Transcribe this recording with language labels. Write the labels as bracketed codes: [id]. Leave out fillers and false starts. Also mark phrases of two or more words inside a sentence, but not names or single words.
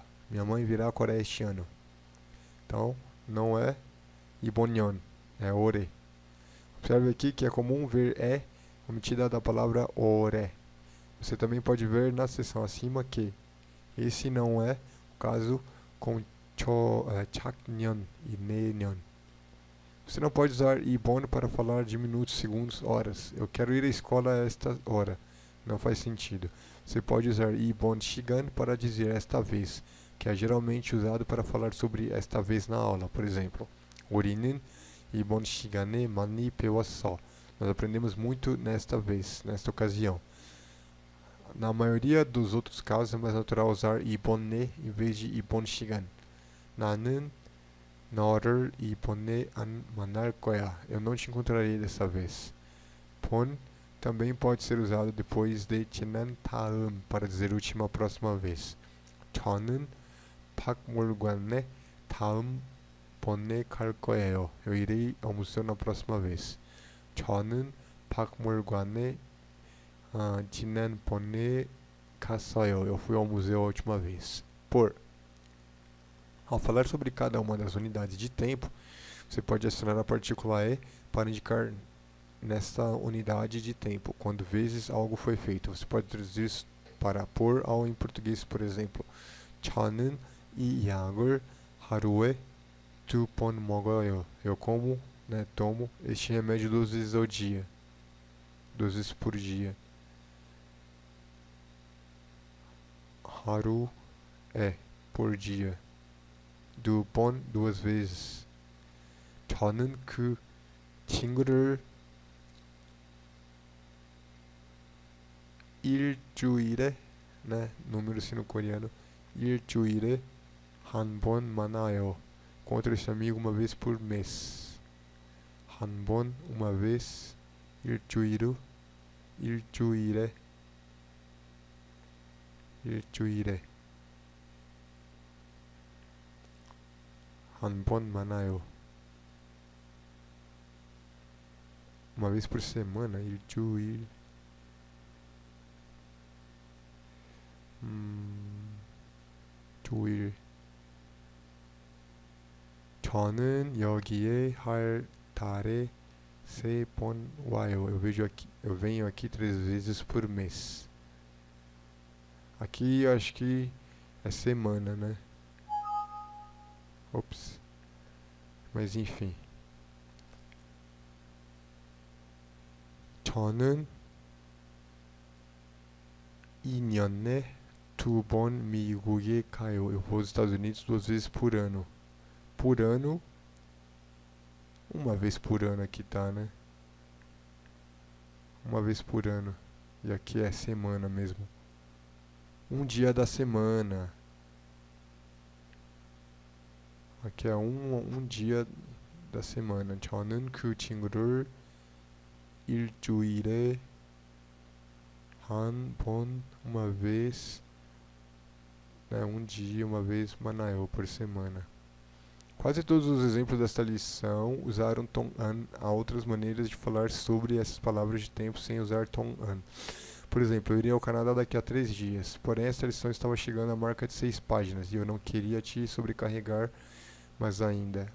[pt] Minha mãe virá à Coreia este ano. Então, não é [ko] 이번 년, [pt] é 올해. Observe aqui que é comum ver omitida da palavra 올해. Você também pode ver na seção acima que esse não é o caso com 작년 e 내년. Você não pode usar 이번 para falar de minutos, segundos, horas. Eu quero ir à escola a esta hora. Não faz sentido. Você pode usar [ko] 이번 시간 [pt] para dizer esta vez, que é geralmente usado para falar sobre esta vez na aula. Por exemplo, [ko] 우리는 이번 시간에 많이 배웠어. [pt] Nós aprendemos muito nesta vez, nesta ocasião. Na maioria dos outros casos é mais natural usar 이번에 em vez de [ko] 이번 시간. 나는 너를 이번에 안 만날 거야. [pt] Eu não te encontrarei dessa vez. 본 também pode ser usado depois de [ko] 지난 다음 [pt] para dizer última próxima vez. [ko] 저는 박물관에 다음번에 갈 거예요. [pt] Eu irei ao museu na próxima vez. [ko] 저는 박물관에 지난번에 갔어요. [pt] Eu fui ao museu a última vez. Por. Ao falar sobre cada uma das unidades de tempo, você pode adicionar a partícula e para indicar nesta unidade de tempo, quando vezes algo foi feito. Você pode traduzir isso para por ao em português, por exemplo. [ko] 저는 이 약을 하루에 2번 먹어요. [pt] Eu tomo este remédio 2 vezes ao dia. 2 vezes por dia. 하루 por dia. [ko] 2번 2 vezes. 저는 그 친구를 일주일에, [pt] número sino-coreano, [ko] 일주일에 한 번 만나요. [pt] Encontro esse amigo uma vez por mês. [ko] 한 번, [pt] uma vez, [ko] 일주일에 한 번 만나요. [pt] Uma vez por semana, [ko] 일주일. 주일. 저는 여기에 한 달에 3번 와요. [pt] Eu venho aqui 3 vezes por mês. Aqui eu acho que é semana, né? Ops. Mas enfim. [ko] 저는 2년에 2번 미국에 가요. [pt] Eu vou aos Estados Unidos 2 vezes por ano. Por ano, uma vez por ano aqui tá, né? Uma vez por ano. E aqui é semana mesmo. Um dia da semana. Aqui é um dia da semana. [ko] 저는 그 친구를 일주일에 한 번, [pt] uma vez, um dia, uma vez, 만나요, por semana. Quase todos os exemplos desta lição usaram tom an. Há outras maneiras de falar sobre essas palavras de tempo sem usar tom an. Por exemplo, eu iria ao Canadá daqui a 3 dias, porém esta lição estava chegando à marca de 6 páginas e eu não queria te sobrecarregar mais ainda.